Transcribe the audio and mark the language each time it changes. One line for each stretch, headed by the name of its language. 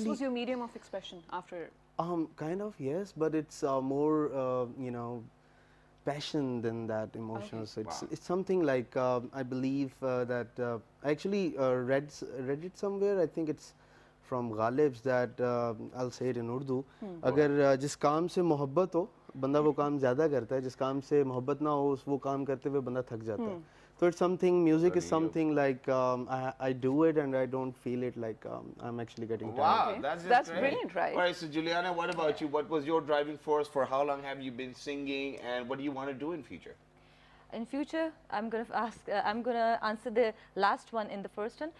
English: this was your medium of expression after. kind of, yes, but it's more, passion than that emotions. Wow. It's something like I believe that I actually read it somewhere. I think it's from Ghalib's that I'll say it in Urdu.
Hindi: अगर जिस काम से मोहब्बत हो बंदा वो काम ज़्यादा करता है जिस काम से मोहब्बत ना हो वो काम करते हुए बंदा थक जाता है.
English: So it's something, music is something like I do it and I don't feel it like I'm actually getting tired. Wow, Okay. that's just That's great. brilliant, right? All right, so Juliana, what about you? What was your driving force? For how long have you been singing, and what do you want to do in future? In future, I'm gonna answer the last one in the first one.